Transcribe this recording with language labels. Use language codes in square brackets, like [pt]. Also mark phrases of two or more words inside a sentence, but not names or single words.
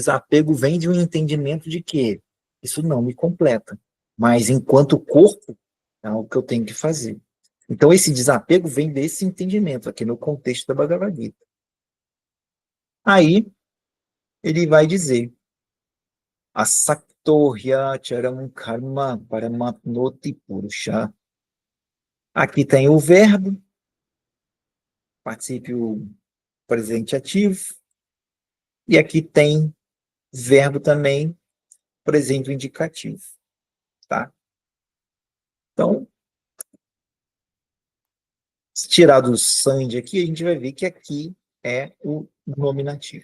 [pt] O desapego vem de um entendimento de quê? Isso não me completa. Mas enquanto corpo, é algo que eu tenho que fazer. Então, esse desapego vem desse entendimento, aqui no contexto da Bhagavad Gita. Aí, ele vai dizer, [sa] असक्तोर्य चरम् कर्म परमाप्नोति पुरुष. [pt] Aqui tem o verbo, particípio presente ativo, e aqui tem verbo também, presente indicativo, tá? Então, se tirar do Sand aqui, a gente vai ver que aqui é o nominativo.